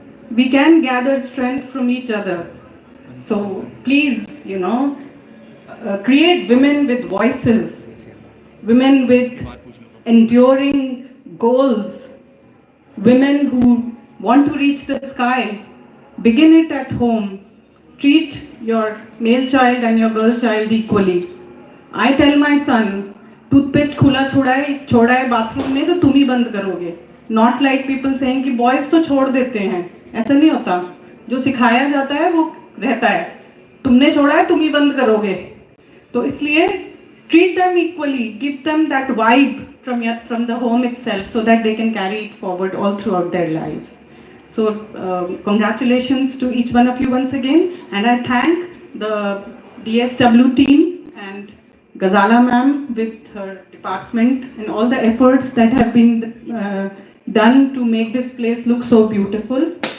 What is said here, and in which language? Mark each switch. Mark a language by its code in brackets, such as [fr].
[en] We can gather strength from each other. So please, you know, create women with voices, women with enduring goals, women who want to reach the sky. Begin it at home. Treat your male child and your girl child equally. I tell my son, [hi] toothpaste खुला छोड़ा है bathroom में तो तुम ही बंद करोगे. [en] not like people saying [hi] कि boys तो छोड़ देते हैं. ऐसा नहीं होता. जो सिखाया जाता है वो रहता है. तुमने छोड़ा है, तुम ही बंद करोगे. तो इसलिए [en] treat them equally, give them that vibe from the home itself so that they can carry it forward all throughout their lives. So congratulations to each one of you once again, and I thank the DSW team and Gazala ma'am with her department and all the efforts that have been done to make this place look so beautiful.